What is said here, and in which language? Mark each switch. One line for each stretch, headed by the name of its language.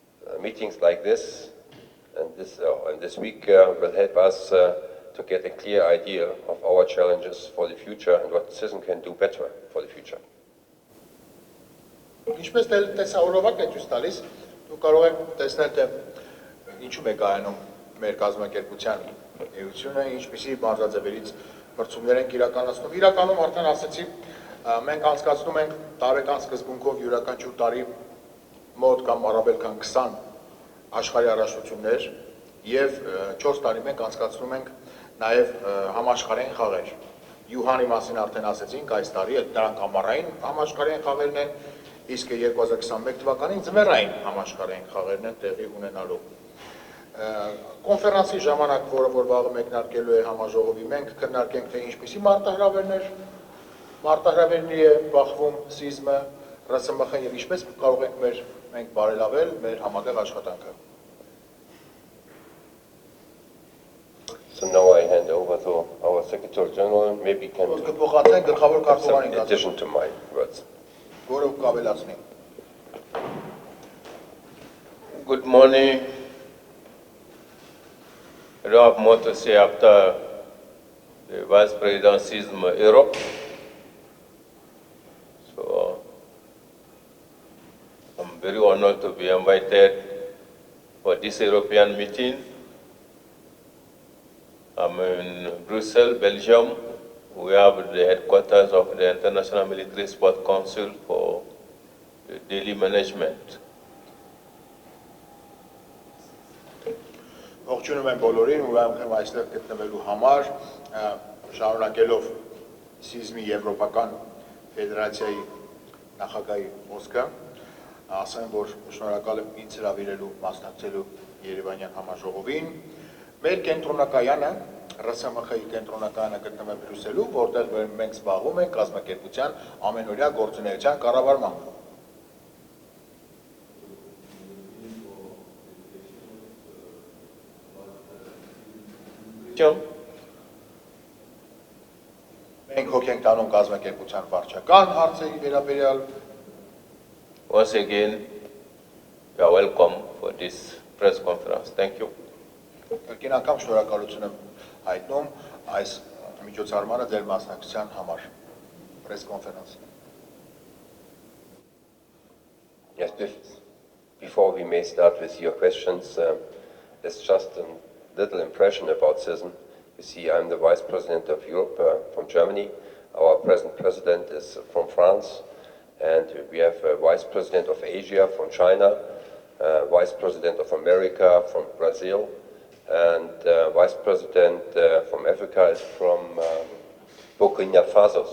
English: And meetings like this and this week will help us to get a clear idea of our challenges for the future and what CISM can do better for the future.
Armenian: Ինչպես տեսահոլովակ է ցույց տալիս, դուք կարող եք տեսնել, թե ինչու է կայանում մեր կազմակերպության էությունը, ինչպիսի բանջաձևերից մրցումներ ենք իրականացնում։ Իրականում արդեն ասացի, մենք անցկացնում ենք տարեկան սկզբունքով յուրաքանչյուր տարի մոտ կամ առավել քան 20 աշխարհի առաջնություններ եւ 4 տարի մենք անցկացնում ենք նաեւ համաշխարհային խաղեր։ Յուհանի մասին արդեն ասեցինք, այս տարի դրանք ամառային համաշխարհային խաղերն են, իսկ 2021 թվականին ձմեռային համաշխարհային խաղերն են տեղի ունենալու։ Կոնֆերանսի ժամանակ, որը որ վաղը մեկնարկելու է համաժողովի, մենք քննարկենք, թե ինչպիսի մարտահրավերների է բախվում CISM-ը, ՌՍՄԽ-ը եւ ինչպես կարող ենք մենք բարելավել մեր համատեղ աշխատանքը։
English: So now I hand over to our Secretary General. Maybe can in addition to my words. Good morning. I don't have more to say after the Vice President CISM Europe. So I'm very honored to be invited for this European meeting. I'm in Brussels, Belgium. We have the headquarters of the International Military Sport Council for the daily management.
Armenian: Ողջունում եմ բոլորին, ուրախ եմ այստեղ գտնվելու համար, շարունակելով CISM-ի Եվրոպական Ֆեդերացիայի նախագահի խոսքը, ասեմ, որ շնորհակալ եմ ինձ հրավիրելու մասնակցելու Երևանյան համաժողովին։ Մեր կենտրոնակայանը, ՌՍՄԽ-ի կենտրոնակայանը գտնվում է Բրյուսելում, որտեղ մենք զբաղվում ենք կազմակերպության ամենօրյա գործունեության կառավարմամբ։ Մենք հոգ ենք տանում կազմակերպության վարչական հարցերի վերաբերյալ։
English: Once again, you are welcome for this press conference. Thank you.
Armenian: Կրկին անգամ շնորհակալություն եմ հայտնում այս միջոցառմանը ձեր մասնակցության համար։
English: Press conference. Yes, before we may start with your questions, there's just a little impression about CISM. You see, I'm the Vice President of Europe from Germany. Our present President is from France. And we have a Vice President of Asia from China, Vice President of America from Brazil, and Vice President from Africa is from Burkina Faso.